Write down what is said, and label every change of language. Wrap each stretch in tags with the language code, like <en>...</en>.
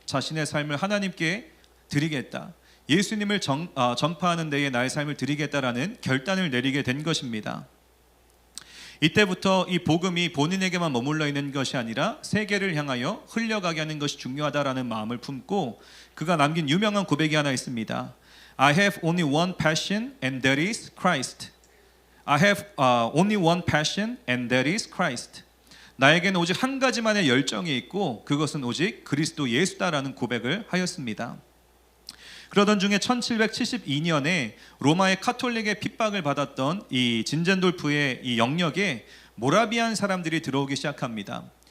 <ko>자신의 삶을 하나님께 드리겠다. 예수님을 전파하는 데에 나의 삶을 드리겠다라는 결단을 내리게 된 것입니다. 이때부터 이 복음이 본인에게만 머물러 있는 것이 아니라 세계를 향하여 흘려가게 하는 것이 중요하다라는 마음을 품고 그가 남긴 유명한 고백이 하나 있습니다.</ko> <en>I have only one passion and that is Christ. I have only one passion and that is Christ.</en> <ko>나에게는 오직 한 가지만의 열정이 있고 그것은 오직 그리스도 예수다라는 고백을 하였습니다. 그러던 중에 1772년에 로마의 카톨릭의 핍박을 받았던 이 진젠돌프의 이 영역에 모라비안 사람들이 들어오기 시작합니다.</ko>